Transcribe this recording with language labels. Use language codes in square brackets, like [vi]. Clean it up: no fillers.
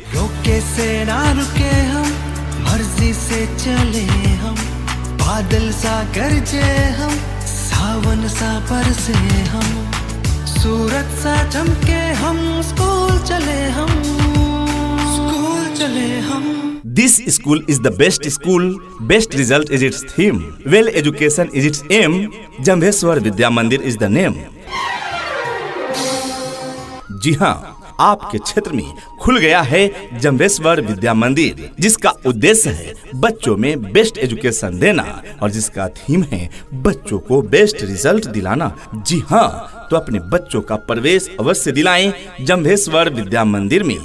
[hi] रोके से ना रुके हम, मर्जी से चले हम, बादल सा गरजे हम, सावन सा बरसे हम, सूरज सा चमके हम, स्कूल चले हम, स्कूल चले हम। [en] This school is the best school, best result is its theme, well education is its aim, Jambheshwar Vidya Mandir is the name। [hi] जी हाँ, आपके क्षेत्र में खुल गया है जंभेश्वर विद्या मंदिर, जिसका उद्देश्य है बच्चों में बेस्ट एजुकेशन देना और जिसका थीम है बच्चों को बेस्ट रिजल्ट दिलाना। जी हाँ, तो अपने बच्चों का प्रवेश अवश्य दिलाएं जंभेश्वर विद्या मंदिर में।